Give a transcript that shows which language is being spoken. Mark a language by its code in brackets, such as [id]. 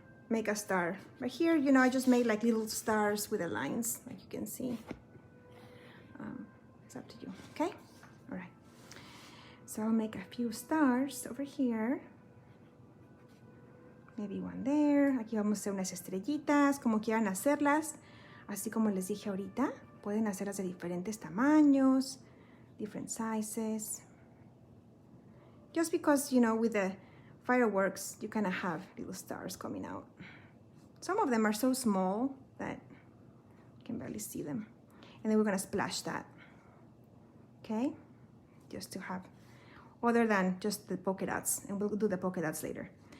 [en] Make a star. But here, you know, I just made like little stars with the lines, like you can see. It's up to you, okay? All right. So I'll make a few stars over here. Maybe one there. [es] Aquí vamos a hacer unas estrellitas, como quieran hacerlas. Así como les dije ahorita, pueden hacerlas de diferentes tamaños, [en] different sizes. Just because, you know, with the fireworks, you kind of have little stars coming out. Some of them are so small that you can barely see them. And then we're gonna splash that, okay? Just to have, other than just the polka dots, and we'll do the polka dots later.